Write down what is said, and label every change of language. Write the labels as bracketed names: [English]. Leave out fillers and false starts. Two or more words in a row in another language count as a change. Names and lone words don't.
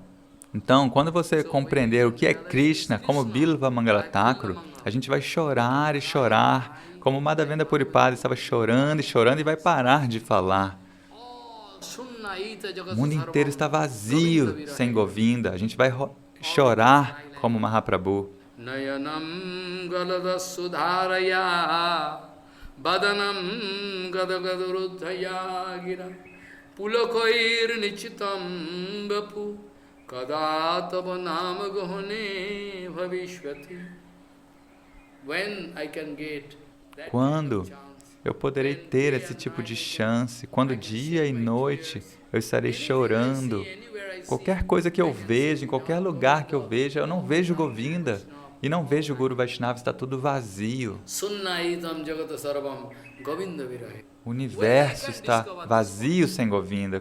[Portuguese] Então, quando você compreender o que é Krishna, como Bilva Mangala Thakur, a gente vai chorar e chorar, como Madhavendra Puripada estava chorando e chorando e vai parar de falar. O mundo inteiro está vazio sem Govinda. A gente vai chorar como Mahaprabhu. [Sanskrit] Nayanam galada sudharaya badanam gadagaduruddhaya gira pulokoir nichitam bapu kadatava nama gohane bhavishvati. [English] When I can get that [Portuguese] Quando eu poderei ter esse tipo de chance? Quando dia e noite eu estarei chorando. Qualquer coisa que eu veja, em qualquer lugar que eu veja, eu não vejo Govinda e não vejo o Guru Vaishnava, está tudo vazio. O universo está vazio sem Govinda.